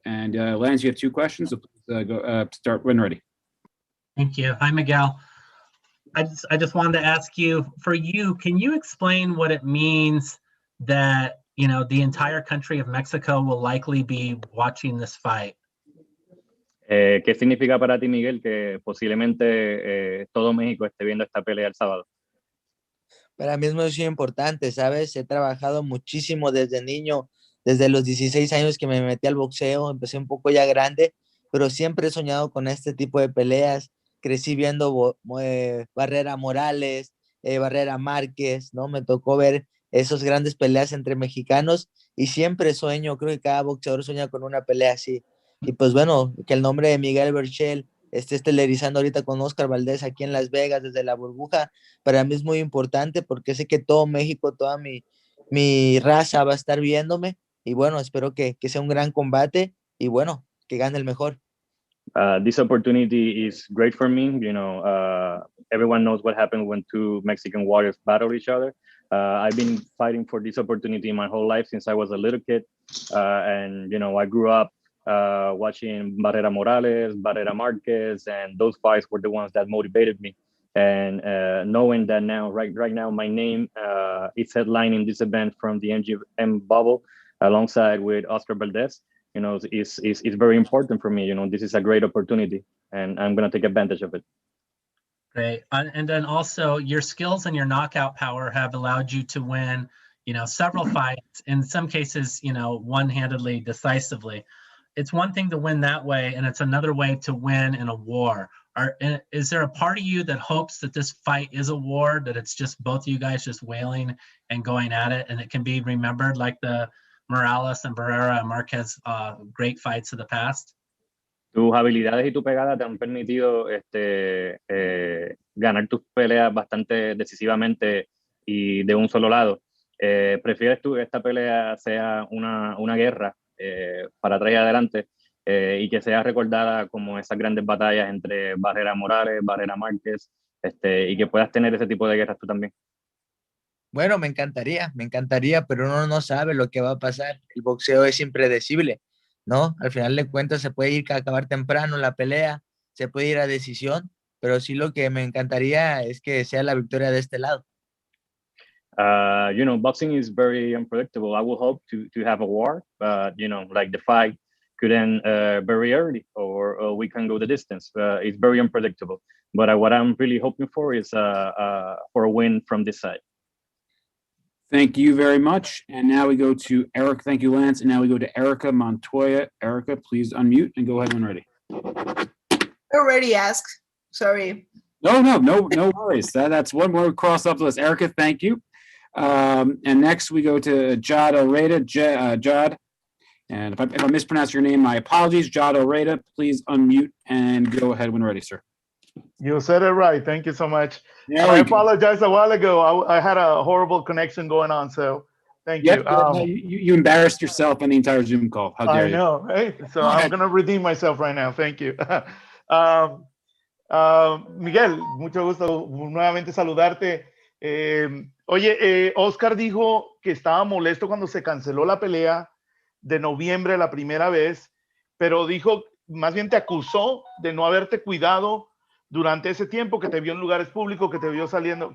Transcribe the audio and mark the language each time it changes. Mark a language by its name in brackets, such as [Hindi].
[English] And Lance, you have 2 questions. So please start when ready. Thank you. Hi, Miguel. I just wanted to ask you, for you, can you explain what it means that, you know, the entire country of Mexico will likely be watching this fight? [Spanish] ¿Qué significa para ti, Miguel, que posiblemente todo México esté viendo esta pelea el sábado? Para mí es muy importante, ¿sabes? He trabajado muchísimo desde niño, desde los 16 años que me metí al boxeo, empecé un poco ya grande, pero siempre he soñado con este tipo de peleas. Crecí viendo Barrera Morales, Barrera Márquez, ¿no? Me tocó ver esas grandes peleas entre mexicanos y siempre sueño, creo que cada boxeador sueña con una pelea así. Y pues bueno, que el nombre de Miguel Berchelt esté estelarizando ahorita con Oscar Valdez aquí en Las Vegas desde la burbuja, para mí es muy importante porque sé que todo México, toda mi raza va a estar viéndome y bueno, espero que sea un gran combate y bueno, que gane el mejor. [English] This opportunity is great for me. You know, everyone knows what happened when 2 Mexican warriors battle each other. I've been fighting for this opportunity my whole life since I was a little kid. And, you know, I grew up watching Barrera Morales, Barrera Marquez, and those fights were the ones that motivated me. And knowing that now, right now, my name is headlining this event from the MGM bubble alongside with Oscar Valdez, you know, it's very important for me. You know, this is a great opportunity and I'm going to take advantage of it. Great. And then also your skills and your knockout power have allowed you to win, you know, several fights, in some cases, you know, one-handedly, decisively. It's one thing to win that way, and it's another way to win in a war. Is there a part of you that hopes that this fight is a war, that it's just both of you guys just wailing and going at it, and it can be remembered like the Morales and Barrera and Marquez great fights of the past? [Spanish] Tus habilidades y tu pegada te han permitido ganar tus peleas bastante decisivamente y de un solo lado. ¿Prefieres tú que esta pelea sea una guerra para atrás y adelante y que sea recordada como esas grandes batallas entre Barrera Morales, Barrera Márquez, y que puedas tener ese tipo de guerras tú también? Bueno, me encantaría, pero uno no sabe lo que va a pasar. El boxeo es impredecible, ¿no? Al final de cuentas se puede ir a acabar temprano la pelea, se puede ir a decisión, pero sí lo que me encantaría es que sea la victoria de este lado. [English] You know, boxing is very unpredictable. I will hope to have a war, but you know, like the fight could end very early, or we can go the distance. It's very unpredictable. But what I'm really hoping for is for a win from this side. Thank you very much. And now we go to Eric. Thank you, Lance. And now we go to Erica Montoya. Erica, please unmute and go ahead when ready. Already asked. Sorry. No worries. That's one more cross off the list. Erica, thank you. And next we go to Jad Oreda. Jad, and if I mispronounce your name, my apologies. Jad Oreda, please unmute and go ahead when ready, sir. You said it right. Thank you so much. I apologize a while ago. I had a horrible connection going on, so thank you. You embarrassed yourself on the entire Zoom call. How dare you? I know. Hey, so I'm going to redeem myself right now. Thank you. [Spanish] Miguel, mucho gusto nuevamente saludarte. Oye, Oscar dijo que estaba molesto cuando se canceló la pelea de noviembre la primera vez, pero dijo, más bien te acusó de no haberte cuidado durante ese tiempo, que te vio en lugares públicos, que te vio saliendo.